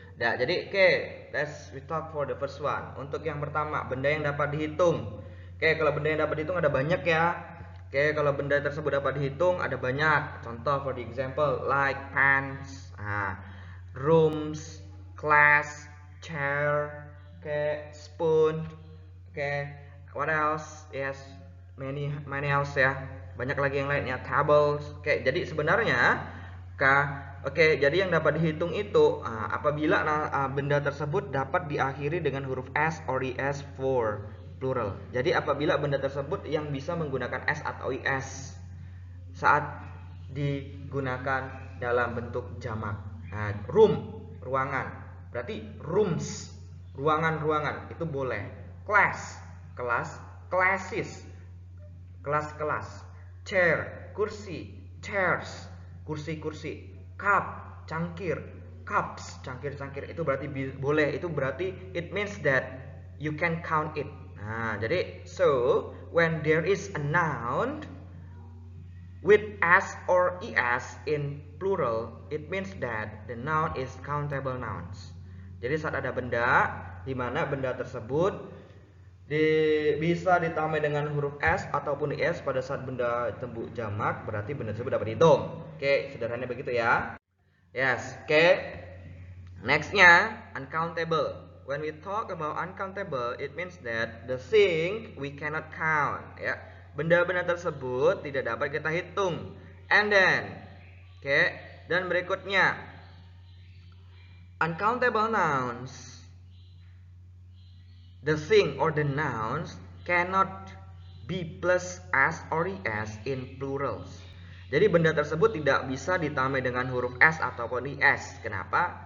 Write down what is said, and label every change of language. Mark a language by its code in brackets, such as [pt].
[id] Nah, jadi [en] let's we talk for the first one. [id] Untuk yang pertama, benda yang dapat dihitung. Kalau benda yang dapat dihitung ada banyak ya. Kalau benda tersebut dapat dihitung ada banyak. [en] Contoh for the example like pants, rooms, class, chair, spoon, what else? Yes, many else ya. [id] Banyak lagi yang lainnya, tables. Jadi sebenarnya jadi yang dapat dihitung itu apabila benda tersebut dapat diakhiri dengan huruf [en] s or es for plural. [id] Jadi apabila benda tersebut yang bisa menggunakan s atau is saat digunakan dalam bentuk jamak. Room, ruangan. Berarti rooms, ruangan-ruangan itu boleh. Class, kelas, classes, kelas-kelas. Chair, kursi, chairs, kursi-kursi. Cup, cangkir, cups, cangkir-cangkir itu berarti boleh. Itu berarti [en] it means that you can count it. [id] Jadi [en] so when there is a noun with s or es in plural, it means that the noun is countable nouns. [id] Jadi saat ada benda di mana benda tersebut bisa ditambah dengan huruf s ataupun es pada saat benda tembuk jamak, berarti benda tersebut dapat dihitung. Sederhananya begitu ya. Yes, nextnya uncountable. [en] When we talk about uncountable, it means that the thing we cannot count ya. [id] Benda-benda tersebut tidak dapat kita hitung. [en] And then [id] dan berikutnya [en] uncountable nouns. The thing or the nouns cannot be plus s or es in plurals. [id] Jadi benda tersebut tidak bisa ditambah dengan huruf s ataupun es. Kenapa?